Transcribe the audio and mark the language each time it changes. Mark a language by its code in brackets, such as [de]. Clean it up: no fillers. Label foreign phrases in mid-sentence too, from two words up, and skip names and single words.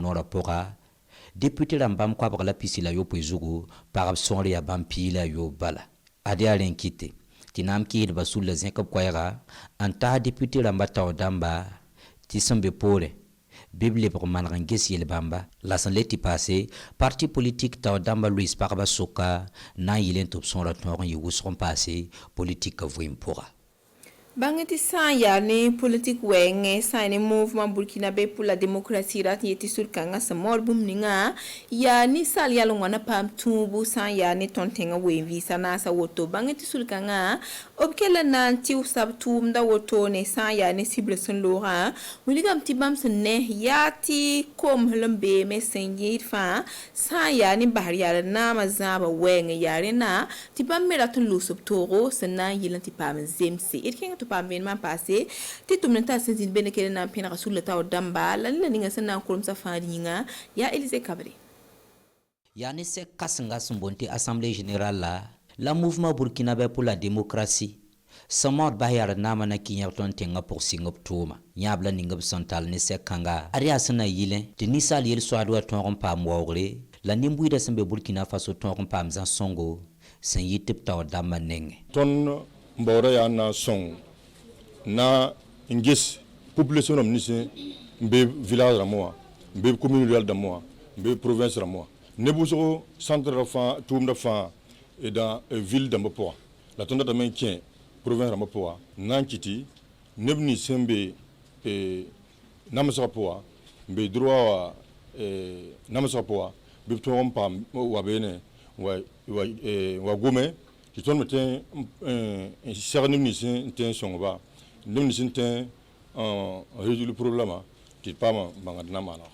[mos] noorã pʋga deputẽ rãmb bãmb koabg la pisi la yopoe zugu pagb sõor yaa bãmb pii la yoob bala ad yaa rẽ n kɩte tɩ na n kɩɩsdbã sulla zẽk b koɛɛga n taas deputẽ rãmbã tao dãmba tɩ sẽn be poore bɩ b lebg maneg n ges yel bãmba la sẽn le tɩ paase [fr] parti politik [mos] tao dãmba loees pagba soka na n yɩl n tɩ b sõora tõog n yɩ wʋsg n paase politika vɩɩm pʋga bãng tɩ sã n yaa ne politik wɛɛngẽ sã n ne mouvement burkinabé pour la démocratie rat n yetɩ sʋd-kãngã sẽn maood bũmb ninga yaa ninsaal yal n wãna paam tũubu sã n yaa ne tõnd tẽngã ween-vɩɩsa naasa woto bãng tɩ sʋd-kãngã b kell n na n tɩʋsa b tʋʋmda wotone sã n yaa ne sibr sẽn loogã wilgame tɩ bãmb sẽn ne yaa tɩ komsl n beeme sẽn yɩɩd fãa sã n yaa ne basr yaal naamã zãabã wɛɛngẽ yaa rẽnna tɩ bãmb me rat n loos b toogo sẽn na n yɩl n tɩ paam n zemse d kẽng tɩ paam vẽenemã n paase tɩ tʋmd n tar sẽn zĩnd bene kell n na n pẽnega sʋlla taoor dãmba la ne la ninga sẽn na n kormsã fãa d yĩnga yaa Elise Kabre. yaa ne sɛk kãsenga sẽn boond tɩ [fr] assemblée générale [mos] la mouvement burkinabé pour la démocratie sẽn maood bas yaa d naamã na kɩ yãb tõnd tẽngã pʋg sɩng b tʋʋma yãb la ning b sẽn tall ne sɛk-kãnga ad yaa sẽn na yɩlẽ tɩ ninsaal yel-soaad wa tõog n paam waoogre la nin-buɩɩdã sẽn be burkina faso tõog n paam zã-sõngo sẽn yɩ tɩ b taoor dãmbã nengẽ tõnd n baoodã yaa na n sõng na n ges population rãmb ninsẽ n be village rãmbẽ wã n be [fr] commune rurale [mos] dãmbẽ wã n be province rãmbẽ wã neb wʋsg centre fãa tʋʋmdã fãa [fr] dans ville [mos] dãmbã pʋga la tõnd datame n kẽ province rãmbã pʋga n na n kɩ tɩ neb nins sẽn be namsgã pʋga n be droit wa namsgã pʋga bɩ b tõog n paam wa beene wa gome tɩ tõnd me tẽ n sɛg neb nins n tẽ n sõngba neb nins n tẽ n [fr] résoudre problème [mos] tɩ d paama bãngd na maanega